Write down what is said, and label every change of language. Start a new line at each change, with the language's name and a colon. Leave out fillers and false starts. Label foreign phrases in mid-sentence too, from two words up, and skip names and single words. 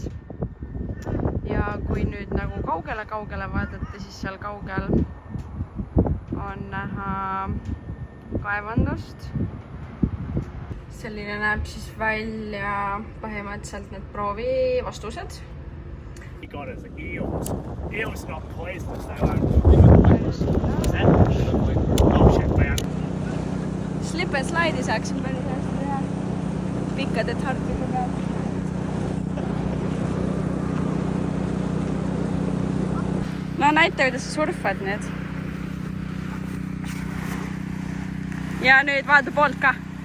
Estonian: Ja kui nüüd nagu kaugele vaadata, siis seal kaugel on näha kaevandust. Selline näeb siis välja põhimõtteliselt need proovi vastused.
English: God, it's like eels. Eels not poisonous, they aren't. Oh shit, man. Slip and slide'i
Estonian: saaksin päris hästi teha. Pikkade tartide peal. No näita, kuidas sa surfad nüüd. Ja nüüd vaata poolt ka.